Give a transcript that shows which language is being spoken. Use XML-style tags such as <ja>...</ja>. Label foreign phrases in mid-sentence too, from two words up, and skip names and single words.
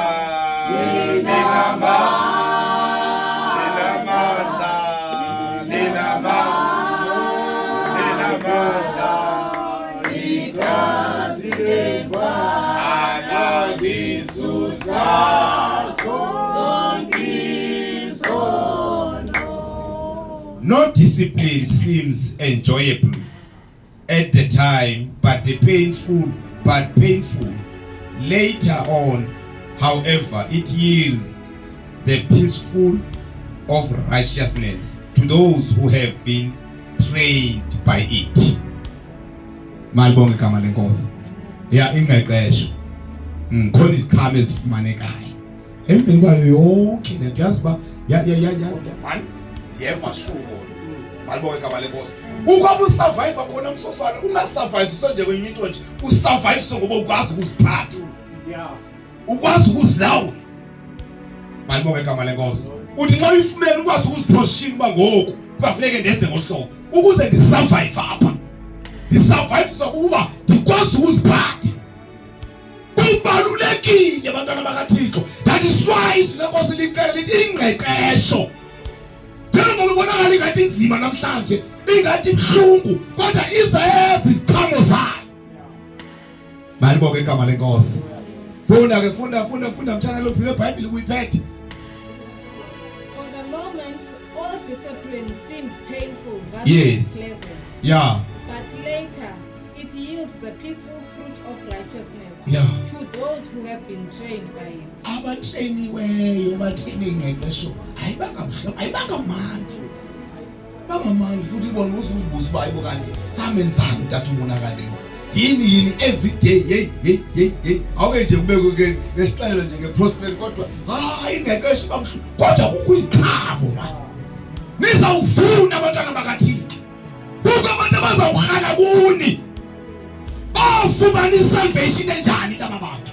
<xh>igazi lemfa analisusa no</xh> <en>discipline seems enjoyable at the time, but painful. Later on, however, it yields the peaceful of righteousness to those who have been trained by it.</en> <xh>Malibonge igama lenkosi. Ya ingqeqesho. Khona iziqhamo ezifumanekayo. Emveni kwayo yonke lento yaziba ya man ndiyeva shuko. Malibonge igama lenkosi. Ukwabe usurvive khona umsosana ungasurvive nje kwenye into nje usurvive ngoba ukwazi ukuziphatha.</xh> <en>Yeah.</en> <xh>Ukwazi ukuzilawula. Malibonge igama lenkosi. Uthi nxa uyifumene ukwazi ukuziposition ba ngoku kufanele ndenze ngohlobo ukuze ndisurvive apha. Ndisurvive sokuba ndikwazi ukuziphatha. Kubalulekile abantwana bakaThixo.</xh> <en>That is why</en> <xh>izinkosi licela ingqeqesho. Njengoba ubonakala ingathi inzima namhlanje, ingathi ibhlungu, kodwa iza iziqhamo zayo. Malibonge igama lenkosi. Funda mthana lo phile iBhayibheli kuyiphethe.</xh> <en>For the moment, all discipline seems painful rather Yes. than pleasant. Yeah. But later, it yields the peaceful fruit of righteousness Yeah. to those who have been trained by it.</en> <xh>Abatrainiweyo batraine ingqeqesho ayibanga mandi. Bangamandi futhi ibona uzuzibuza ubayibo kanti samenzani tata umonakaleyo. Yini</xh> <en>every day</en> <xh>hey awuke nje kubeke lesixelo nje ngeprosperity kodwa ingqeqesho babushu kodwa kukho iziqhamo manje. Nizawuvuna abantwana bakaThixo. Kukho abantu abazawuhala kuni. Bafumana isalvation enjani laba bantu?</xh>